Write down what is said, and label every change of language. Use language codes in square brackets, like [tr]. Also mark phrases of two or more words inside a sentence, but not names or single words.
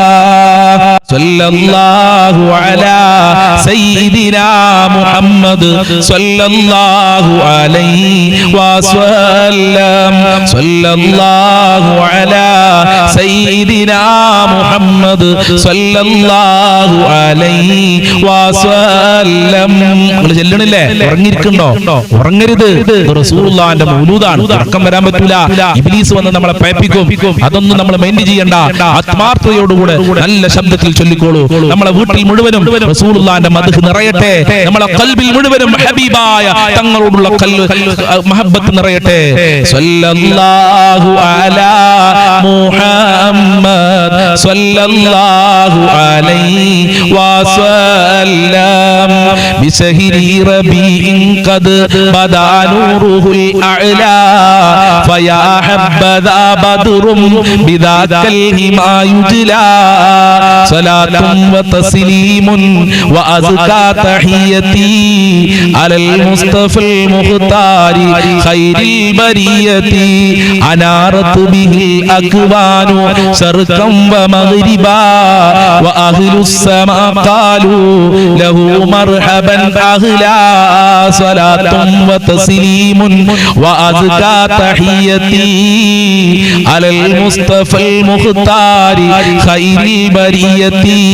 [ar] صلى الله على سيدنا محمد صلى الله عليه وسلم. صلى الله على سيدنا محمد صلى الله عليه وسلم. [ml] നിങ്ങൾ ചെല്ലണില്ലേ? ഉറങ്ങിയിരിക്കണ്ടോ? ഉറങ്ങരുത്. റസൂലുള്ളാഹിന്റെ മൗലൂദാണ്. ഉറക്കം വരാൻ പറ്റൂല. ഇബ്ലീസ് വന്ന് നമ്മളെ പേപ്പിക്കും. അതൊന്നും നമ്മൾ മൈൻഡ് ചെയ്യണ്ട. ആത്മാർത്ഥതയോടുകൂടെ നല്ല ശബ്ദത്തിൽ ചൊല്ലിക്കോളൂ. നമ്മളെ വീട്ടിൽ മുഴുവനും റസൂലുള്ളാഹിന്റെ മദ്ഹ് നിറയട്ടെ. നമ്മളെ ഖൽബിൽ മുഴുവനും ഹബീബായ തങ്ങളോടുള്ള മഹബ്ബത്ത് നിറയട്ടെ. [ar] صلى الله على محمد صلى الله عليه وسلم. بشهر ربيع قد بدا نور الأعلى فيا حبذا بدر بذاك الهما يجلى صلاة وتسليم وأزكى تحيتي على المصطفى المختار خير البرية أنارت به الأكوان شرقا ومغربا وأهل السماء قالوا له مرحبا أهلا صلاة وتسليم وأزكى تحيتي على المصطفى المختار خير البرية